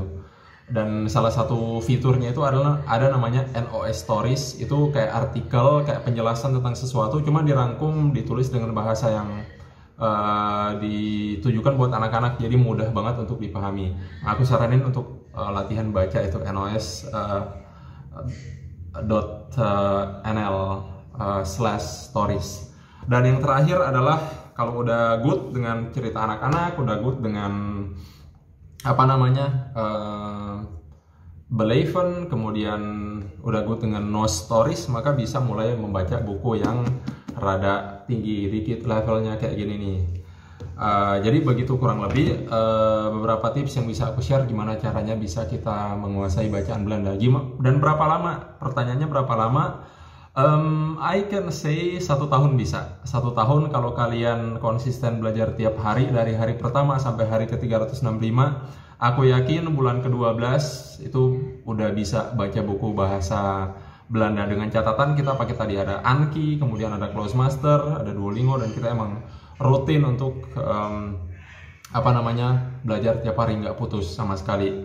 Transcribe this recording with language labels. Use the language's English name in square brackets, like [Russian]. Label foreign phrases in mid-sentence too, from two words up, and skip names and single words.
[Indonesian] Dan salah satu fiturnya itu adalah ada namanya NOS Stories. Itu kayak artikel, kayak penjelasan tentang sesuatu, cuma dirangkum, ditulis dengan bahasa yang ditujukan buat anak-anak, jadi mudah banget untuk dipahami. Nah, aku saranin untuk latihan baca itu nos.nl/stories. Dan yang terakhir adalah kalau udah good dengan cerita anak-anak, udah good dengan Beleven, kemudian udah good dengan Nos Stories, maka bisa mulai membaca buku yang rada tinggi dikit levelnya kayak gini nih. Jadi begitu kurang lebih beberapa tips yang bisa aku share gimana caranya bisa kita menguasai bacaan Belanda. Dan berapa lama? Pertanyaannya berapa lama? [English] I can say [Indonesian] 1 tahun bisa. 1 tahun kalau kalian konsisten belajar tiap hari dari hari pertama sampai hari ke-365, aku yakin bulan ke-12 itu udah bisa baca buku bahasa Belanda. Dengan catatan kita pakai tadi ada Anki, kemudian ada Closemaster, ada Duolingo, dan kita emang rutin untuk belajar tiap hari nggak putus sama sekali.